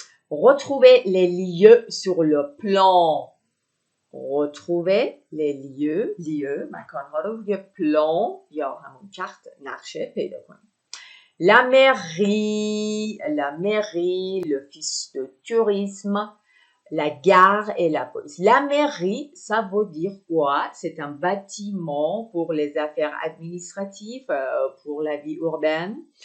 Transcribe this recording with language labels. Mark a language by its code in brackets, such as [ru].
[fr] Retrouvez les lieux sur le plan. Retrouvez les lieux, [fa] مکانها رو روی پلان یا همون کارت نقشه پیدا کنید. [fr] La mairie, l'office de tourisme, la gare et la police. La mairie, ça veut dire quoi? C'est un bâtiment pour les affaires administratives, pour la vie urbaine.